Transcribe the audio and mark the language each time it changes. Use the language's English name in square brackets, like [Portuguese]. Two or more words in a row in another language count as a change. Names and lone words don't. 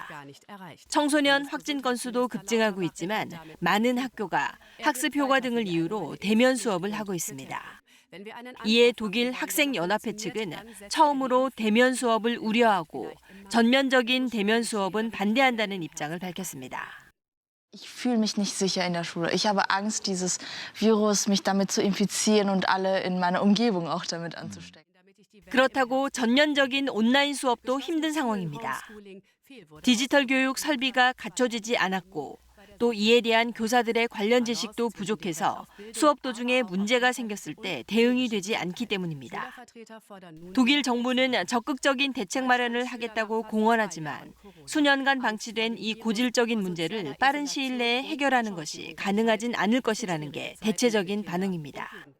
[Korean] 청소년 확진 건수도 급증하고 있지만 많은 학교가 학습 효과 등을 이유로 대면 수업을 하고 있습니다. 이에 독일 학생연합회 측은 처음으로 대면 수업을 우려하고 전면적인 대면 수업은 반대한다는 입장을 밝혔습니다. [German] Ich fühle mich nicht sicher in der Schule. Ich habe Angst, dieses Virus mich damit zu infizieren und alle in meiner Umgebung auch damit anzustecken. [Korean] 그렇다고 전면적인 온라인 수업도 힘든 상황입니다. 디지털 교육 설비가 갖춰지지 않았고 또 이에 대한 교사들의 관련 지식도 부족해서 수업 도중에 문제가 생겼을 때 대응이 되지 않기 때문입니다. 독일 정부는 적극적인 대책 마련을 하겠다고 공언하지만 수년간 방치된 이 고질적인 문제를 빠른 시일 내에 해결하는 것이 가능하진 않을 것이라는 게 대체적인 반응입니다.